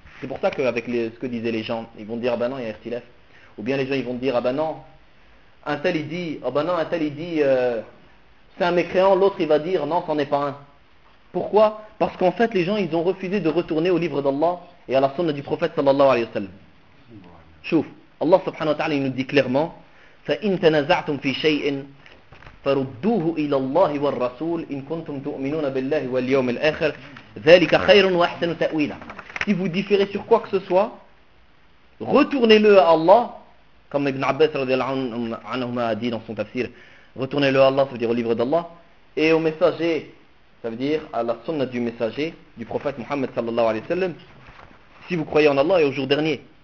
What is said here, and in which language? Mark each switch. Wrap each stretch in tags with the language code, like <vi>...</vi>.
<fr>C'est pour ça qu'avec ce que disaient les gens, ils vont dire, ah ben non, il y a Irtilef. Ou bien les gens, ils vont dire, ah ben non, un tel, il dit, ah ben non, un tel, il dit, c'est un mécréant, l'autre, il va dire, non, c'en est pas un. Pourquoi? Parce qu'en fait, les gens, ils ont refusé de retourner au livre d'Allah et à la sunna du prophète, sallallahu alayhi wa sallam. Chouf. Allah subhanahu wa ta'ala, il nous dit clairement,</fr> <ar>فَإِن تَنَزَعْتُمْ فِي شَيْءٍ فَرُدُّوهُ إِلَى اللَّهِ وَالرَّسُولِ إِن كُنْتُمْ تُؤْمِنُونَ بِاللَّهِ وَالْيَوْمِ الْآخِرِ ذَلِكَ خَيْرٌ وَأَحْسَنُ تَأْوِيلًا.</ar> <fr>Si vous différez sur quoi que ce soit, retournez-le à Allah, comme Ibn Abbas a dit dans son tafsir, retournez-le à Allah, ça veut dire au livre d'Allah, et au messager, ça veut dire à la sunna du messager, du prophète Muhammad sallallahu alayhi wa sallam, si vous croyez en Allah et au jour dernier.</fr>